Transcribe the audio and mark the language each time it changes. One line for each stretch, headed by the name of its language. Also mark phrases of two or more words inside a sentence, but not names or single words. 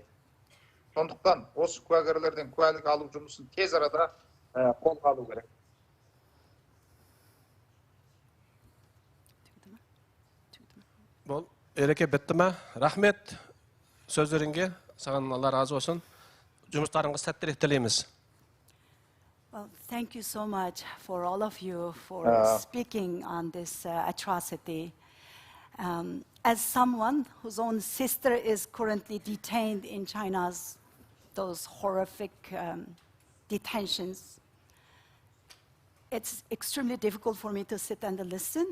Kazakh: Сондықтан осы куәгерлерден куәлік алу жұмысын тез арада қолға алу керек. Бол, ереке бітті ме? Рахмет сөздеріңге. Саған Алла разы olsun. Жұмыстарыңыз сәттілік тілейміз.
English: Well, thank you so much for all of you for speaking on this atrocity. As someone whose own sister is currently detained in China's those horrific detentions, it's extremely difficult for me to sit and listen.